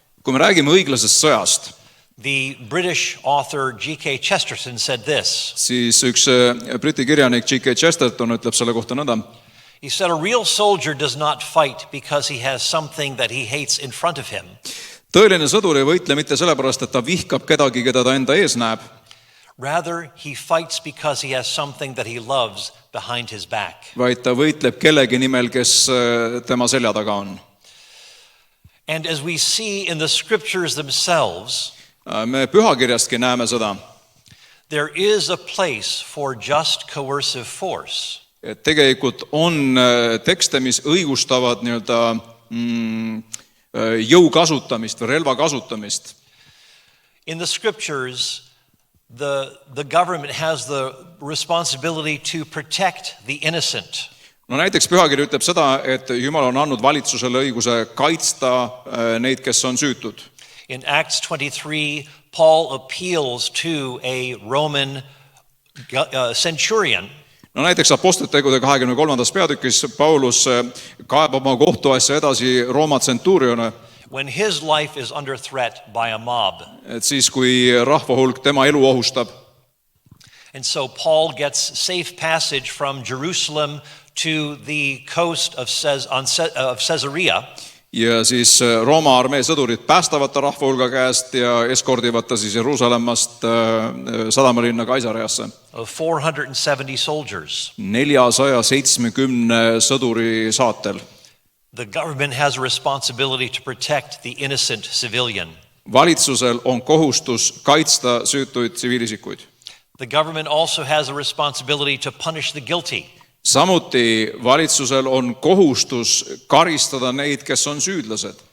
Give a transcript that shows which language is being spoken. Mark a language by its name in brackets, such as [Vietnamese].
[Estonian] kui me räägime õiglasest sõjast, [English] the British author G.K. Chesterton said this. [Estonian] Siis üks Briti kirjanik G.K. Chesterton ütleb selle kohta nõnda. [English] He said a real soldier does not fight because he has something that he hates in front of him. [Estonian] Tõeline sõdur ei võitle mitte sellepärast, et ta vihkab kedagi, keda ta enda ees näeb. [English] Rather, he fights because he has something that he loves behind his back. [Estonian] Vaid ta võitleb kellegi nimel, kes tema selja taga on. [English] And as we see in the scriptures themselves, [Estonian] me pühakirjastki näeme seda. [English] There is a place for just coercive force. [Estonian] Et tegelikult on tekste, mis õigustavad nii-öelda jõu kasutamist või relva kasutamist. [English] In the scriptures, the government has the responsibility to protect the innocent. [Estonian] no näiteks pühakiri ütleb seda, et Jumal on andnud valitsusele õiguse kaitsta neid, kes on süütud. [English] In Acts 23, Paul appeals to a Roman centurion. [Estonian] No näiteks Apostlitegude 23. peatükis Paulus kaebab oma kohtuasja edasi Rooma tsentuurione, [English] When his life is under threat by a mob. [Estonian] et siis, kui rahvahulk tema elu ohustab. [English] And so Paul gets safe passage from Jerusalem to the coast of Caesarea. [Estonian] Ja siis Rooma armee sõdurid päästavad ta rahvahulga käest ja eskordivad ta siis Jeruusalemmast sadamalinna Kaisareasse. [English] Of 470 soldiers. [Estonian] 470 sõduri saatel. [English] The government has a responsibility to protect the innocent civilian. [Estonian] Valitsusel on kohustus kaitsta süütuid tsiviilisikuid. [English] The government also has a responsibility to punish the guilty. [Estonian] Samuti valitsusel on kohustus karistada neid, kes on süüdlased.